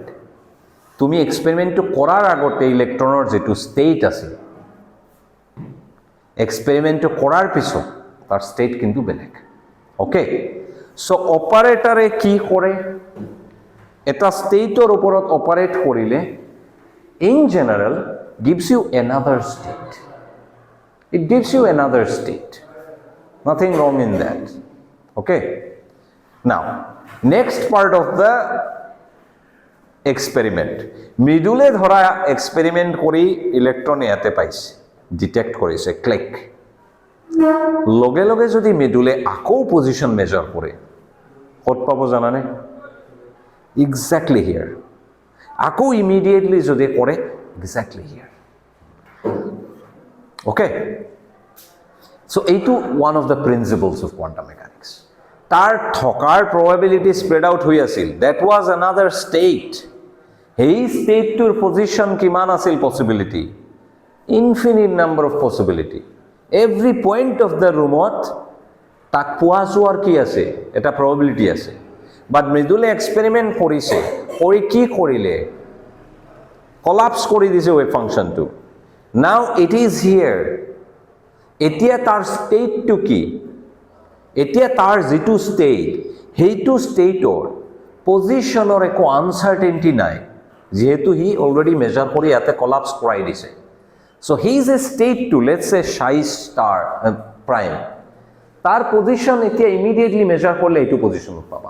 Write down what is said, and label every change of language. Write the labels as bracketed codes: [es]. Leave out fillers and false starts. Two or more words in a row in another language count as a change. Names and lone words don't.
[as] তুমি এক্সপেৰিমেণ্টটো কৰাৰ আগতে ইলেক্ট্ৰনৰ যিটো ষ্টেট আছিল, এক্সপেৰিমেণ্টটো কৰাৰ পিছত তাৰ ষ্টেট কিন্তু বেলেগ। অ'কে, চ' অপাৰেটৰে কি কৰে, এটা ষ্টেটৰ ওপৰত অপাৰেট কৰিলে [en] in general gives you another state. It gives you another state. Nothing wrong in that. Okay? Now, next part of the experiment. [as] মৃদুলে ধৰা এক্সপেৰিমেণ্ট কৰি ইলেক্ট্ৰন ইয়াতে পাইছে, ডিটেক্ট কৰিছে, ক্লিক। লগে লগে যদি মৃদুলে আকৌ পজিশ্যন মেজাৰ কৰে, ক'ত পাব জানানে? [en] exactly here. [as] আকৌ ইমিডিয়েটলি যদি কৰে, [en] exactly here. Okay, so এইটো one of the principles of quantum mechanics. [as] তাৰ থকাৰ [en] probability spread out [as] হৈ আছিল, [en] that was another state. [as] সেই ষ্টেটটোৰ পজিশ্যন কিমান আছিল possibility? [en] Infinite number of possibility. Every point of the roomত [as] তাক পোৱা যোৱাৰ কি আছে? এটা probability আছে। But মৃদুলে এক্সপেৰিমেণ্ট কৰিছে, কৰি কি কৰিলে? কলাপছ কৰি দিছে [en] wave function. Now it is here. [as] এতিয়া তাৰ ষ্টেটটো কি? এতিয়া তাৰ যিটো ষ্টেট, সেইটো ষ্টেটৰ পজিশ্যনৰ একো আনচাৰ্টেনিটি নাই, যিহেতু সি অলৰেডি মেজাৰ কৰি ইয়াতে কলাপছ কৰাই দিছে। [en] so he is a state, let's a psi star prime, [as] তাৰ পজিশ্যন এতিয়া ইমিডিয়েটলি মেজাৰ কৰিলে এইটো পজিশ্যনত পাবা।